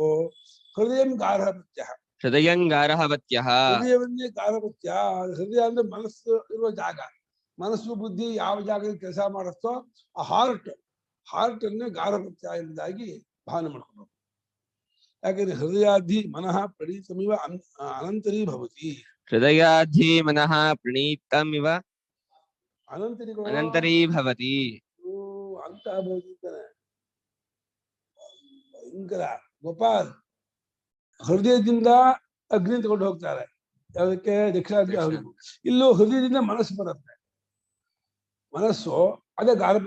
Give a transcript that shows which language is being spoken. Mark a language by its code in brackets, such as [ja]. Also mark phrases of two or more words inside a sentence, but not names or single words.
[sa] ಹೃದಯಂ ಗಾರ್ಹಪತ್ಯ. ಹೃದಯಂ ಗಾರ್ಹಪತ್ಯ. [kn] ಹೃದಯವನ್ನೇ ಗಾರ್ಹಪತ್ಯ. ಹೃದಯ ಅಂದ್ರೆ ಮನಸ್ಸು ಇರುವ ಜಾಗ. ಮನಸ್ಸು ಬುದ್ಧಿ ಯಾವ ಜಾಗದಲ್ಲಿ ಕೆಲಸ ಮಾಡುತ್ತೋ ಆ ಹಾರ್ಟ್ ಅನ್ನೇ ಗಾರ್ಹಪತ್ಯ ಎಂಬುದಾಗಿ ಭಾವನೆ ಮಾಡ್ಕೊಬೇಕು. [sa] ಯಾಕಂದ್ರೆ ಹೃದಯಾಧಿ ಮನಃ ಪ್ರಣೀತಮಿವ ಅನಂತರೀ ಭವತಿ. ಹೃದಯಾಧಿ ಮನಃ ಪ್ರಣೀತಮಿವ ಅನಂತರೀ ಭವತಿ. [kn] ಅಂತ ಭವತಿದ್ದಾನೆ ಭಯಂಕರ. ಗೋಪಾಲ್, ಹೃದಯದಿಂದ ಅಗ್ನಿ ತಗೊಂಡು ಹೋಗ್ತಾರೆ. ಯಾವುದಕ್ಕೆ? ದಕ್ಷಿಣಾಗ್ನಿ. ಇಲ್ಲೂ ಹೃದಯದಿಂದ ಮನಸ್ಸು ಬರುತ್ತೆ. ಮನಸ್ಸು ಅದೇ ಗಾರ್ಭ.